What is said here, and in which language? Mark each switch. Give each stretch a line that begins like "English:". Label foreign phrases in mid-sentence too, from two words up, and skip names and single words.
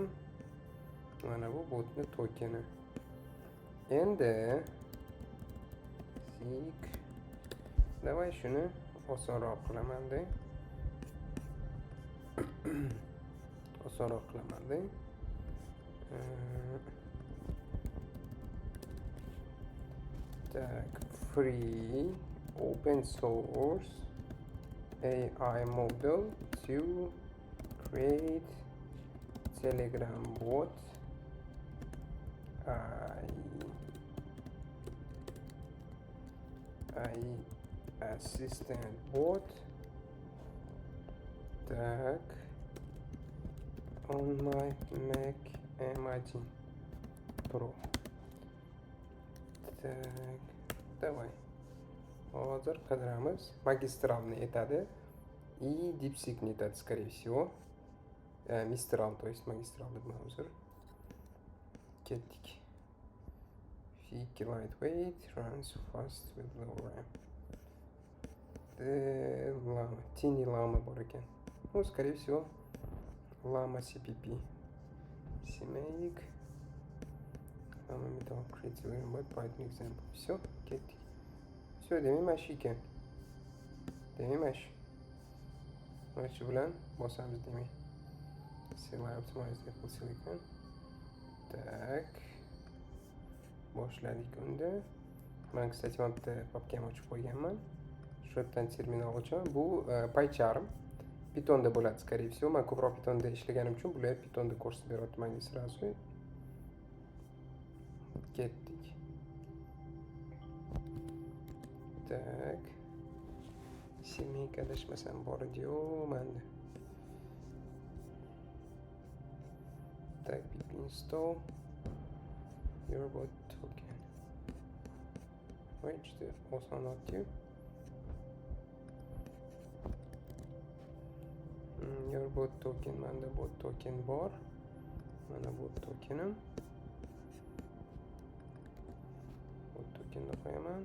Uzbek: Mana bu botni tokeni. Endi Давай shuni osonroq qilaman-da. Osonroq qilaman-da. Tak,
English: free open source AI model to create Telegram bot. AI assistant bot. Так, on my Mac M1 Pro.
Russian: Так, давай.
Uzbek: Hozir qidiramiz. Magistralni aytadi. И DeepSeek'ni aytadi,
Russian: скорее всего.
Uzbek: Mistral,
Russian: то есть
Uzbek: magistral deb hozir. Ketdik.
English: Fake lightweight, runs fast with low RAM.
Uzbek: Llama, Tiny Llama bor ekan.
Russian: Ну, скорее всего, Llama CPP.
English: CMake. Llama Metal Creative Robot Python example.
Uzbek: Все, ketdik. Все, demak mana shu ekan. Demak mana shu. Mana shu bilan bosamiz demak.
English: CLI Optimize Apple Silicon.
Uzbek: Tak. Boshladik unda. Men, kстати, mana bitta papkam ochib qo'yganman. Shu yerdan terminal ochaman. Bu PyCharm. Pythonda bo'ladi,
Russian: скорее всего.
Uzbek: Men ko'proq Pythonda ishlaganim uchun bular Pythonda ko'rsatib beryapti menga сразу. Ketdik. Tak. CMake adashmasam bor edi-yu menda. Tak,
English: pip install your bot token.
Uzbek: Voy, juda oson otdi-yu.
English: Your bot token,
Uzbek: menda bot token bor. Mana bot tokenim. Bot tokenni qo'yaman.